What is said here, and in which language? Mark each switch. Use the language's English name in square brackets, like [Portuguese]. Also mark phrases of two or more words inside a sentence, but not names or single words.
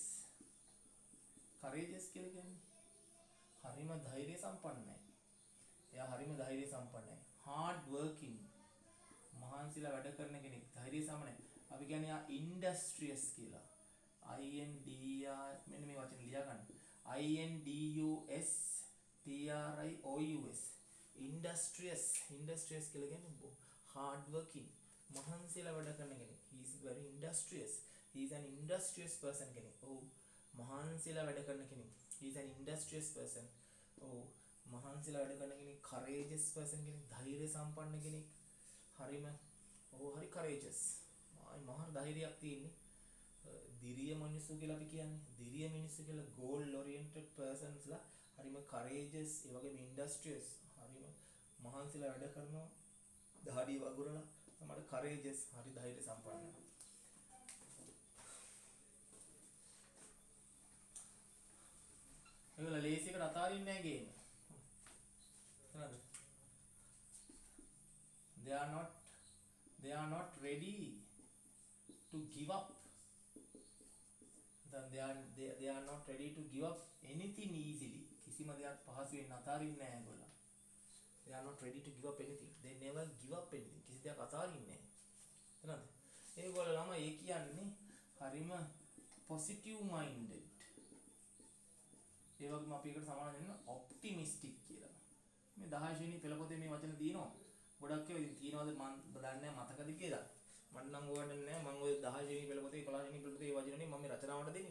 [Sinhala] courageous කියලා කියන්නේ හරිම ධෛර්ය සම්පන්නයි. එයා හරිම ධෛර්ය සම්පන්නයි. [English] hard working. [Sinhala] මහන්සිලා වැඩ කරන කෙනෙක්. ධෛර්ය සම්පන්නයි. අපි කියන්නේ යා industrious කියලා. මෙන්න මේ වචන ලියා ගන්න. [English] INDUSTRIOUS. industrious [Sinhala] කියලා කියන්නේ [English] hard working. [Sinhala] මහන්සිලා වැඩ කරන කෙනෙක්. [English] he is very industrious. he is an industrious person [Sinhala] කෙනෙක්. මහන්සිලා වැඩ කරන කෙනෙක්. [English] he is an industrious person. [Sinhala] මහන්සිලා වැඩ කරන කෙනෙක්. [English] courageous person කෙනෙක්. [Sinhala] ධෛර්ය සම්පන්න කෙනෙක්. හරි courageous. මහා ධෛර්යයක් තියෙන්නේ. දිරිය මිනිස්සු කියලා අපි කියන්නේ. දිරිය මිනිස්සු කියලා [English] goal oriented persons [Sinhala] ලා හරිම courageous, ඒ වගේම industrious. හරිම මහන්සිලා වැඩ කරනවා. දහඩිය වගුරලා තමයි courageous, හරි ධෛර්ය සම්පන්න. ඒගොල්ලෝ ලේසියකට අතාරින්නේ නැහැ ගේම. හරිද? [English] they are not ready to give up. then they are not ready to give up anything easily. [Sinhala] කිසිම දෙයක් පහසුවෙන් අතාරින්නේ නැහැ ඒගොල්ලෝ. [English] They are not ready to give up anything. They never give up anything. [Sinhala] කිසි දෙයක් අතාරින්නේ නැහැ. හරිද? ඒගොල්ලෝ ළමයි ඒ කියන්නේ හරිම [English] positive minded. [Sinhala] ඒ වගේම අපි එකට සමාන දෙන්න optimistic කියලා. මේ 10 ශ්‍රේණි පෙළ පොතේ මේ වචන තියෙනවා. ගොඩක් ඒවා ඉතින් තියෙනවද මම දන්නේ නැහැ මතකද කියලා. මට නම් ඕවන්නේ නැහැ මම ওই 10 ශ්‍රේණි පෙළ පොතේ 11 ශ්‍රේණි පෙළ පොතේ ඒ වචනේ මම මේ රචනාවට දෙන්නේ.